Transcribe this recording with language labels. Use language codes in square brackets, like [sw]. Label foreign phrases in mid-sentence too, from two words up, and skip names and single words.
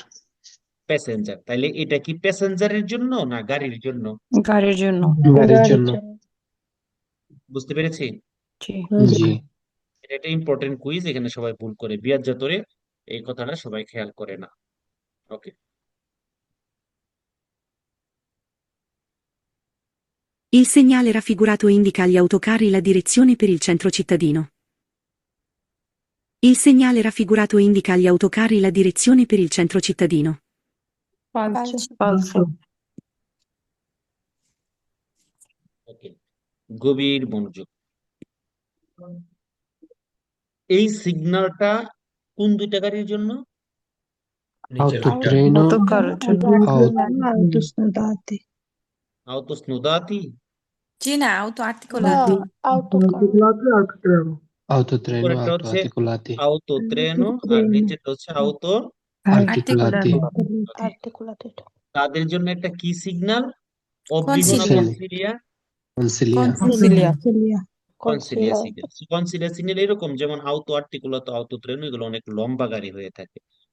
[bn] প্যাসেঞ্জার। তাইলে এটা কি প্যাসেঞ্জারের জন্য না গাড়ির জন্য? গাড়ির জন্য। গাড়ির জন্য। বুঝতে পেরেছি? জি। জি। এটা একটা [en] important quiz, [bn] এখানে সবাই ভুল করে বিয়াজ্জাতরে, এই কথাটা সবাই খেয়াল করে না। ওকে, [it] Il segnale raffigurato indica agli autocarri la direzione per il centro cittadino. Il segnale raffigurato indica agli autocarri la direzione per il centro cittadino. Falso. Falso. [bn] ওকে, গভীর মনোযোগ। এই সিগন্যালটা কোন দুইটা গাড়ির জন্য? নিচের দুইটা। Autotreno, Autocarro জন্য। auto, [it] auto snodati, [bn] জি না, [it] auto articolati. [bn] autotreno, উপরেরটা [it] auto articolati, auto treno, [bn] আর নিচেরটা আউতো। articolati, ওকে, তাদের জন্য একটা কি সিগন্যাল? অব্লিগো না Consiglia. কনসিলিয়া? consilia, Consiglia. কনসিলিয়া সিগন্যাল। কনসিলিয়া সিগন্যাল এরকম, যেমন [it] auto articolato, auto treno, [bn] এগুলো অনেক লম্বা গাড়ি হয়ে থাকে।